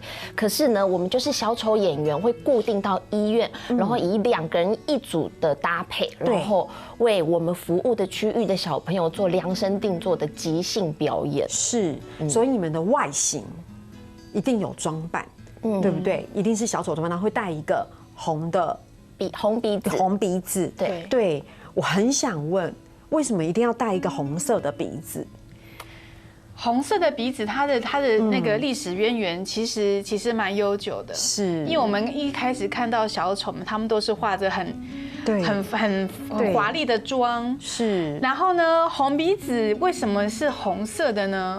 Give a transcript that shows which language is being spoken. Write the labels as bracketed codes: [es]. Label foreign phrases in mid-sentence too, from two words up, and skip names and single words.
[zh] 可是呢，我們就是小丑演員，會固定到醫院，然後以2個人一組的搭配，然後為我們服務的區域的小朋友做量身定做的即興表演。是，所以你們的外形一定有裝扮，對不對？一定是小丑裝扮，然後會戴一個紅鼻子，對，我很想問，為什麼一定要戴一個紅色的鼻子？紅色的鼻子，它的那個歷史淵源其實蠻悠久的，是因為我們一開始看到小丑們，他們都是畫着很華麗的妝，是。然後呢，紅鼻子為什麼是紅色的呢？